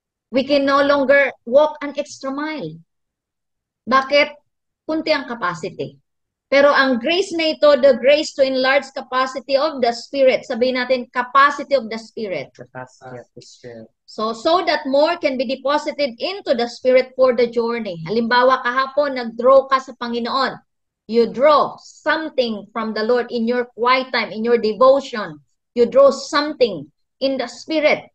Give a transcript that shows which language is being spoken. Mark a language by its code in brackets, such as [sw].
[en] We can no longer walk an extra mile. [tl] Bakit? Kunti ang capacity. Pero ang grace na ito, [en] the grace to enlarge capacity of the Spirit. [tl] Sabihin natin, [en] capacity of the Spirit. Capacity of the Spirit. So that more can be deposited into the Spirit for the journey. [tl] Halimbawa, kahapon, nag-draw ka sa Panginoon. [en] You draw something from the Lord in your quiet time, in your devotion. You draw something in the Spirit.